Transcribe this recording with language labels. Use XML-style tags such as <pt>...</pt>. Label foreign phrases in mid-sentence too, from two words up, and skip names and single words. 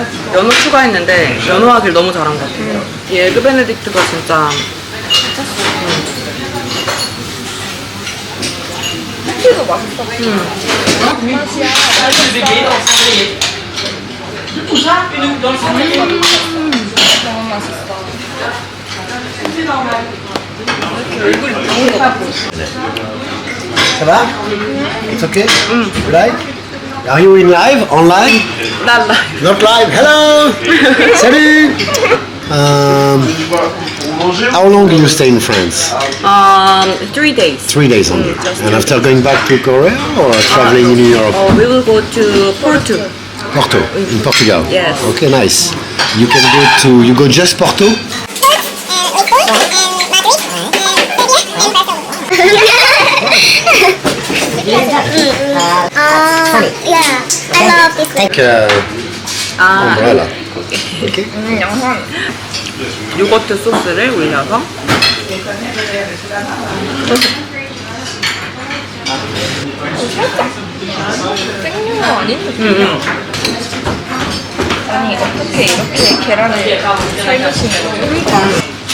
<ko>연어 추가했는데 연어 하길 너무 잘한 것 같아요. 이 에그 베네딕트가 진짜 쿠키도 맛있어. 맛이야. 너무 맛있어. 얼굴이 부은 것 같고.</ko> <fr>Ça va?</fr> <en>It's okay? Right? Are you in live? Online? Not live. Not live. Hello! Salut! How long do you stay in France? 3 days. 3 days only. And after going back to Korea or traveling in Europe? We will go to Porto. Porto, in Portugal. Yes. Okay, nice. You can go to, you go just Porto? Yeah, I love this. Like umbrella. Okay.</en> <ko>요거트 소스를 올려서 생유어 아닌? 아니 어떻게 이렇게 계란을 삶으시면</ko>